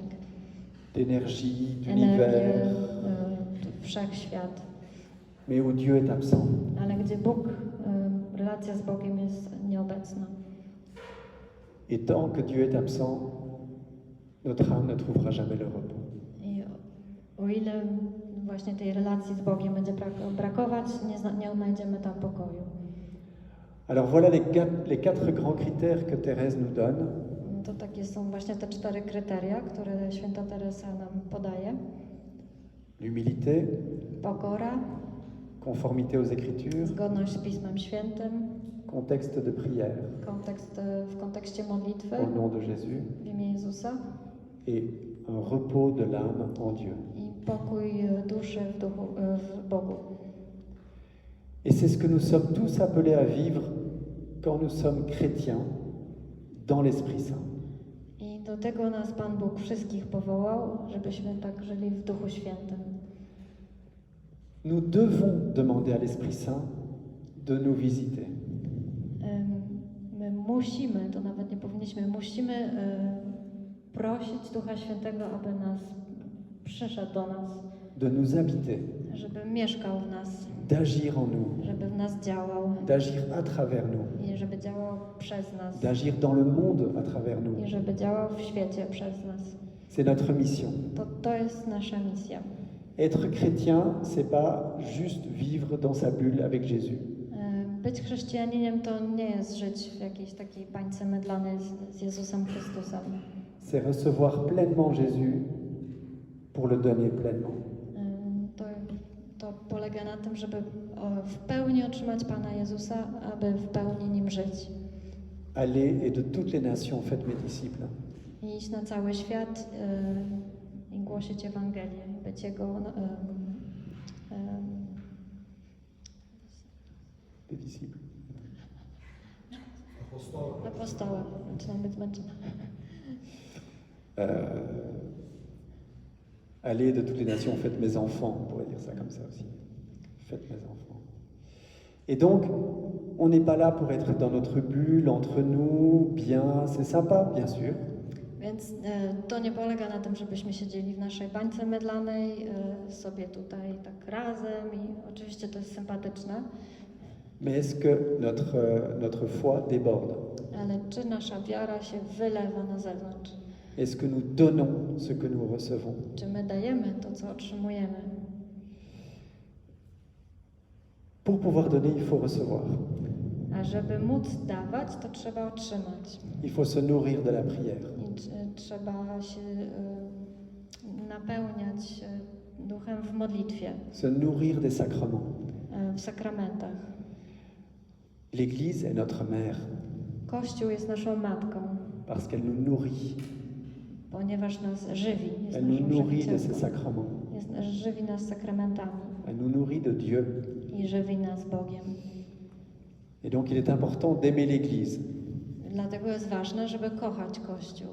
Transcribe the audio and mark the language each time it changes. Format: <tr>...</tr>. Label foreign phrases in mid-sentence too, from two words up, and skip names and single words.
<fr>d'énergie,</fr> <pl>Energię,</pl> <fr>d'univers,</fr> <pl>wszechświat,</pl> <fr>mais où Dieu est absent.</fr> <pl>ale gdzie Bóg, relacja z Bogiem jest nieobecna.</pl> <fr>Et tant que Dieu est absent, notre âme ne trouvera jamais le repos.</fr> <pl>I o ile właśnie tej relacji z Bogiem będzie brakować, nie odnajdziemy tam pokoju.</pl> <fr>Alors voilà les quatre grands critères que Thérèse nous donne.</fr> <pl>To takie są właśnie te 4 kryteria, które święta Teresa nam podaje.</pl> <fr>L'humilité,</fr> <pl>Pokora,</pl> <fr>conformité aux Écritures,</fr> <pl>zgodność z Pismem Świętym,</pl> <fr>contexte de prière</fr> <pl>w kontekście modlitwy</pl> <fr>au nom de Jésus</fr> <pl>w imię Jezusa</pl> <fr>et un repos de l'âme en Dieu.</fr> <pl>i pokój duszy w duchu, w Bogu.</pl> <fr>Et c'est ce que nous sommes tous appelés à vivre quand nous sommes chrétiens dans l'Esprit Saint.</fr> <pl>I do tego nas Pan Bóg wszystkich powołał, żebyśmy tak żyli w Duchu Świętym.</pl> <fr>Nous devons demander à l'Esprit Saint de nous visiter.</fr> <pl>My musimy, to nawet nie powinniśmy, musimy prosić Ducha Świętego, aby nas przyszedł do nas,</pl> <fr>de nous habiter,</fr> <pl>żeby mieszkał w nas,</pl> <fr>d'agir en nous,</fr> <pl>żeby w nas działał</pl> <fr>d'agir à travers nous,</fr> <pl>i żeby działał przez nas</pl> <fr>d'agir dans le monde à travers nous.</fr> <pl>i żeby działał w świecie przez nas.</pl> <fr>C'est notre mission.</fr> <pl>To jest nasza misja.</pl> <fr>Être chrétien, c'est pas juste vivre dans sa bulle avec Jésus.</fr> <pl>Być chrześcijaninem to nie jest żyć w jakiejś takiej bańce mydlanej z Jezusem Chrystusem.</pl> <fr>C'est recevoir pleinement Jésus pour le donner pleinement.</fr> <pl>To polega na tym, żeby w pełni otrzymać Pana Jezusa, aby w pełni Nim żyć.</pl> <fr>Allez et de toutes les nations faites mes disciples.</fr> <pl>I iść na cały świat i głosić Ewangelię, być Jego</pl> <fr>Des disciples.</fr> <pl>apostołem. Zaczynam być zmęczona.</pl> <fr>Allez de toutes les nations, faites mes enfants, on pourrait dire ça comme ça aussi. Faites mes enfants. Et donc, on n'est pas là pour être dans notre bulle, entre nous, bien, c'est sympa, bien sûr.</fr> <pl>Więc to nie polega na tym, żebyśmy siedzieli w naszej bańce mydlanej, sobie tutaj tak razem i oczywiście to jest sympatyczne.</pl> <fr>Mais est-ce que notre foi déborde?</fr> <pl>Ale czy nasza wiara się wylewa na zewnątrz?</pl> <fr>Est-ce que nous donnons ce que nous recevons?</fr> <pl>Czy my dajemy to, co otrzymujemy?</pl> <fr>Pour pouvoir donner, il faut recevoir.</fr> <pl>A żeby móc dawać, to trzeba otrzymać.</pl> <fr>Il faut se nourrir de la prière.</fr> <pl>I trzeba się napełniać duchem w modlitwie,</pl> <fr>Se nourrir des sacrements.</fr> <pl>w sakramentach.</pl> <fr>L'Église est notre mère</fr> <pl>Kościół jest naszą matką,</pl> <fr>parce qu'elle nous nourrit.</fr> <pl>ponieważ nas żywi. Jest</pl> <fr>Elle nous</fr> <pl>naszą</pl> <fr>nourrit de ses</fr> <pl>żywicielką.</pl> <fr>sacrements.</fr> <pl>Żywi nas sakramentami</pl> <fr>Elle nous nourrit de Dieu.</fr> <pl>i żywi nas Bogiem.</pl> <fr>Et donc il est important d'aimer l'Église.</fr> <pl>Dlatego jest ważne, żeby kochać Kościół.</pl>